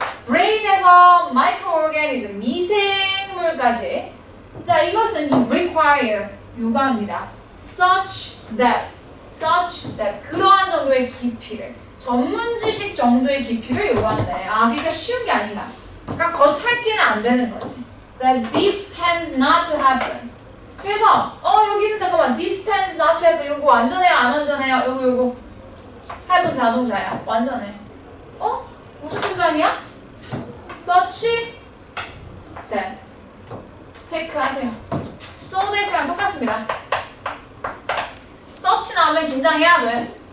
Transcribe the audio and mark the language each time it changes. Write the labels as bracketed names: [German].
[Korean] brain에서 microorganism, 미생물까지. 자, 이것은 require, 요구합니다. [English] such depth, [Korean] 그러한 정도의 깊이를, 전문 지식 정도의 깊이를 요구하는데, 그러니까 쉬운 게 아니다. 그러니까 겉핥기는 안 되는 거지. [English] That this tends not to happen. [Korean] 그래서 여기는 잠깐만, [English] this tends not to happen. [Korean] 요거 완전해요, 안 완전해요? 요거 happen 자동사야. 완전해. 무슨 문장이야? such that. 체크하세요. so that이랑 똑같습니다. such 나오면 긴장해야 돼.